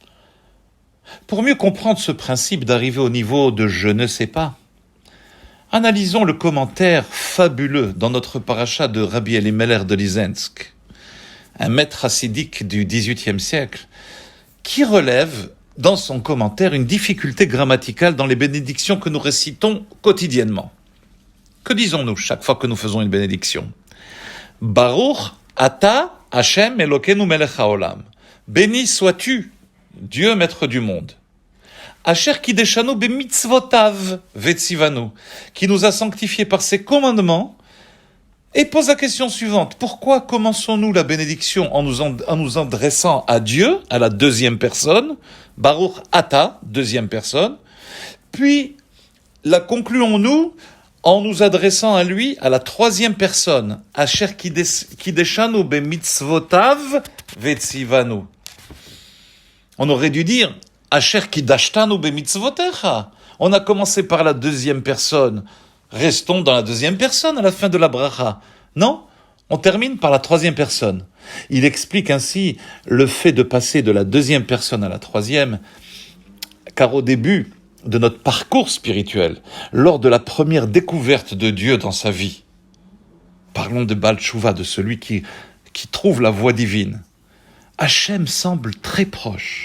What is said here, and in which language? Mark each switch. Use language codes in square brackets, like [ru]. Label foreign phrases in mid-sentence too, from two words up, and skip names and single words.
[fr] Pour mieux comprendre ce principe d'arriver au niveau de je ne sais pas, analysons le commentaire fabuleux dans notre paracha de Rabbi Elimelech de Lizensk, un maître hassidique du XVIIIe siècle, qui relève dans son commentaire une difficulté grammaticale dans les bénédictions que nous récitons quotidiennement. Que disons-nous chaque fois que nous faisons une bénédiction ? [he] ברוך אתה השם אלוקינו מלך העולם. [fr] Béni sois-tu, Dieu maître du monde. [he] אשר קדשנו במצוותיו וציונו, [fr] qui nous a sanctifiés par ses commandements, et pose la question suivante. Pourquoi commençons-nous la bénédiction en nous adressant à Dieu, à la deuxième personne, [he] ברוך אתה, [fr] deuxième personne, puis la concluons-nous en nous adressant à lui, à la troisième personne, [he] אשר קדשנו במצוותיו וציונו. [fr] On aurait dû dire [he] אשר קדשתנו במצוותיך. [fr] On a commencé par la deuxième personne. Restons dans la deuxième personne à la fin de la bracha. Non, on termine par la troisième personne. Il explique ainsi le fait de passer de la deuxième personne à la troisième, car au début de notre parcours spirituel, lors de la première découverte de Dieu dans sa vie, parlons de [he] בעל תשובה, [fr] de celui qui trouve la voie divine, Hachem semble très proche.